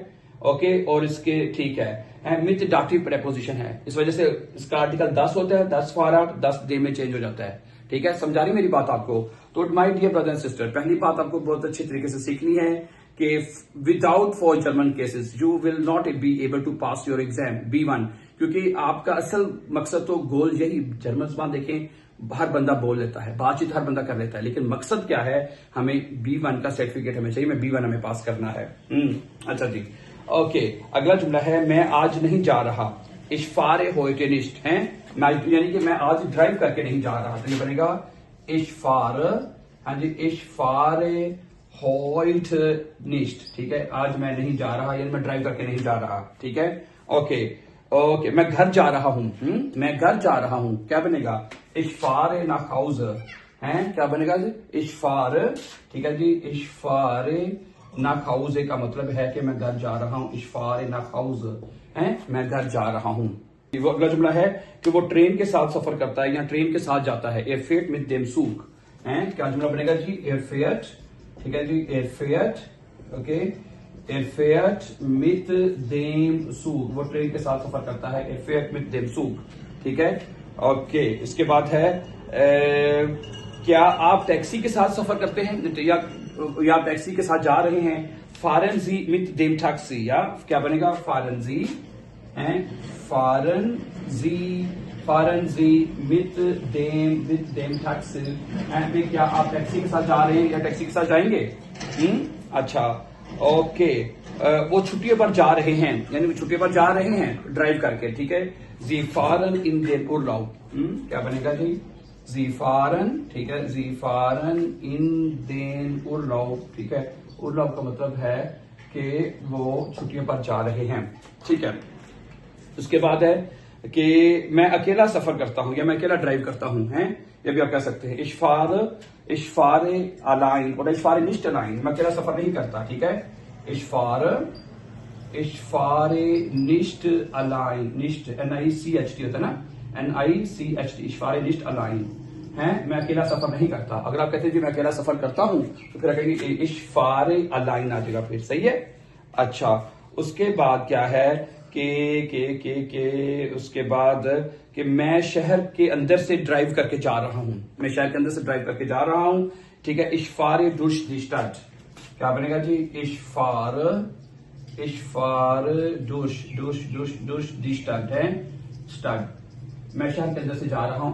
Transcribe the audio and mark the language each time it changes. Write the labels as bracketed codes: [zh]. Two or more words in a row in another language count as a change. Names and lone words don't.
[hi] ओके, और इसके ठीक है मित [en] dative preposition [hi] है, इस वजह से इसका आर्टिकल 10 होता है, 10 फारा 10 डे में चेंज हो जाता है, ठीक है। समझा रही मेरी बात आपको? तो [en] my dear brother and sister, [hi] पहली बात आपको बहुत अच्छी तरीके से सीखनी है कि [en] without 4 German cases you will not be able to pass your exam B1, [hi] क्योंकि आपका असल मकसद तो गोल यही, जर्मन जबान देखें हर बंदा बोल लेता है, बातचीत हर बंदा कर लेता है, लेकिन मकसद क्या है? हमें B1 का सर्टिफिकेट हमें चाहिए, मैं B1 हमें पास करना है। अच्छा जी। ओके, अगला जुमला है मैं आज नहीं जा रहा। [de] Ich fahre heute nicht [hi] है, यानी कि मैं आज ड्राइव करके नहीं जा रहा, तो ये बनेगा इशफार, हाँ जी, [de] Ich fahre heute nicht, [hi] ठीक है। आज मैं नहीं जा रहा यानी मैं ड्राइव करके नहीं जा रहा, ठीक है। ओके, ओके, मैं घर जा रहा हूं, मैं घर जा रहा हूं, क्या बनेगा? [de] Ich fahre nach Hause, [hi] हैं, क्या बनेगा जी? [de] Ich fahre, [hi] ठीक है जी, [de] ich fahre nach Hause [hi] का मतलब है कि मैं घर जा रहा हूं, [de] ich fahre nach Hause, [hi] हैं, मैं घर जा रहा हूं। वो अगला जुमला है कि वो ट्रेन के साथ सफर करता है या ट्रेन के साथ जाता है, [de] er fährt mit dem Zug, [hi] हैं, क्या जुमला बनेगा जी? [de] er fährt, [hi] ठीक है जी, [de] er fährt, ओके, er fährt mit dem Zug, [hi] वो ट्रेन के साथ सफर करता है, [de] er fährt mit dem Zug, [hi] ठीक है, ओके। इसके बाद है क्या आप टैक्सी के साथ सफर करते हैं या टैक्सी के साथ जा रहे हैं? [de] fahren Sie mit dem Taxi, [hi] या क्या बनेगा? [de] fahren Sie, [hi] हैं, [de] fahren Sie mit dem Taxi, [hi] हैं, क्या आप टैक्सी के साथ जा रहे हैं या टैक्सी के साथ जाएंगे? अच्छा, ओके। वो छुट्टियों पर जा रहे हैं, यानी वो छुट्टियों पर जा रहे हैं ड्राइव करके, ठीक है। [de] Sie fahren in den Urlaub, [hi] क्या बनेगा जी? [de] Sie fahren, [hi] ठीक है, [de] Sie fahren in den Urlaub, [hi] ठीक है। Urlaub का मतलब है कि वो छुट्टियों पर जा रहे हैं, ठीक है। उसके बाद है कि मैं अकेला सफर करता हूं या मैं अकेला ड्राइव करता हूं, हैं, ये भी आप कह सकते हैं। [de] Ich fahre allein oder ich fahre nicht allein, [hi] मैं अकेला सफर नहीं करता, ठीक है। [de] Ich fahre nicht allein, nicht N-I-C-H-T [hi] होता है ना, [de] N-I-C-H-T, ich fahre nicht allein, [hi] हैं, मैं अकेला सफर नहीं करता। अगर आप कहते हैं जी मैं अकेला सफर करता हूं तो फिर कहेंगे [de] ich fahre allein [hi] आ जाएगा, फिर सही है। अच्छा, उसके बाद क्या है के उसके बाद कि मैं शहर के अंदर से ड्राइव करके जा रहा हूं, मैं शहर के अंदर से ड्राइव करके जा रहा हूं, ठीक है। [de] Ich fahre durch die Stadt, [hi] क्या बनेगा जी? [de] Ich fahre durch die Stadt, [hi] है, Stadt, मैं शहर के अंदर से जा रहा हूं।